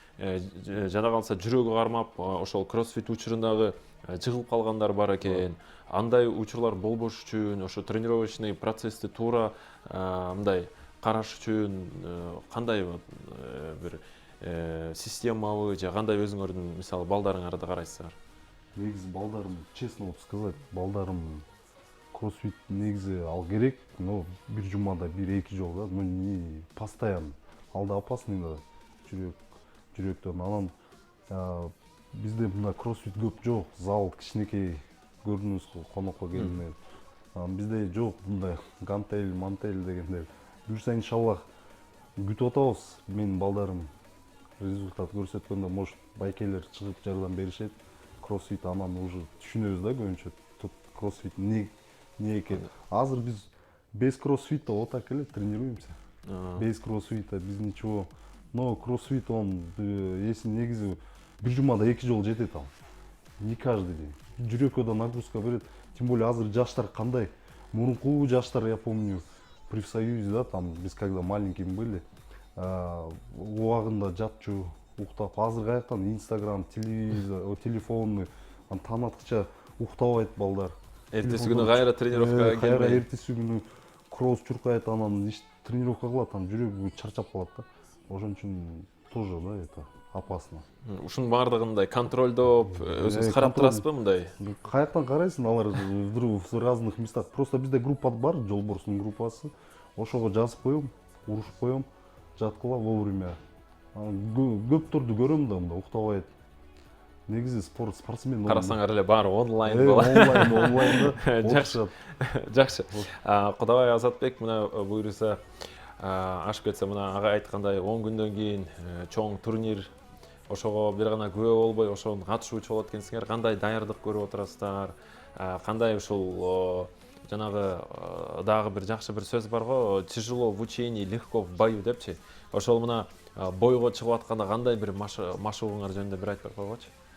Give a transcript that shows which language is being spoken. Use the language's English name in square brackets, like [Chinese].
[Kyrgyz] Жана калса жүрөгү кармап, ошол кроссфит учурундагы жыгылып калгандар бар экен. Андай учурлар болбош үчүн, ошо тренировочный процессти туура мындай караш үчүн кандай бир системабы же кандай өзүңөрдүн мисалы балдарыңарды карайсыздар? Негизи балдарым, [Russian] честно вот сказать, [Kyrgyz] балдарым кроссфит негизи ал керек, но бир жумада 1-2 жолу да, [Russian] но не постоянно. [Kyrgyz] Алда опасный да, жүрөктөн. Анан бизде мына кроссфит көп жок, зал кичинекей, көрдүңүз конокко келгенде. Бизде жок мындай гантель, мантель дегендер. Буюрса иншаллах күтүп атабыз. Менин балдарым результат көрсөткөндө, может, байкелер чыгып жардам беришет. Кроссфит анан уже түшүнөбүз да көбүнчө кроссфит не экен. Азыр биз [Russian] без кроссфита вот так эле тренируемся. Без кроссфита без ничего. [Kyrgyz] Но кроссфит он, если негизи бир жумада 2 жолу жетет ал. [Russian] Не каждый день. [Kyrgyz] Жүрөккө да нагрузка берет. [Russian] Тем более [Kyrgyz] азыр жаштар кандай? Мурунку жаштар, [Russian] я помню, при Союзе, [Kyrgyz] да, [Russian] там biz когда маленькими были, [Kyrgyz] убагында жатчу, уктап, азыр каяктан Инстаграм, телевизор, телефонны, таң аткыча уктабайт балдар. Эртеси күнү кайра тренировкага келбей. Кайра эртеси күнү кросс чуркайт, анан тренировка кылат, анан жүрөгү чарчап калат да. Ошон үчүн тоже, да, [Russian] это опасно. [Kyrgyz] Ушунун баардыгындай контролдоп, өзүңүз карап турасызбы мындай? Каяктан карайсың, алар [Russian] в разных местах. [Kyrgyz] Просто бизде группа бар, Жолборстун группасы. Ошого жазып коем, урушуп коем, жаткыла вовремя. Көптөрдү көрөм да, мында уктабайт. негизи спортсмен карасаңар эле баары онлайн онлайн жакшы жакшы Кудабай Азатбек мына буюрса ашып кетсе мына ага айткандай 10 күндөн кийин чоң турнир ошого бир гана күбө болбой ошонун катышуучу болот экенсиңер кандай даярдык көрүп отурасыздар кандай ушул жанагы дагы бир жакшы бир сөз бар го [Russian] тяжело в учении легко в бою [Kyrgyz] депчи ошол мына бойго чыгып атканда кандай бир машыгууңар жөнүндө бир айтып койгочу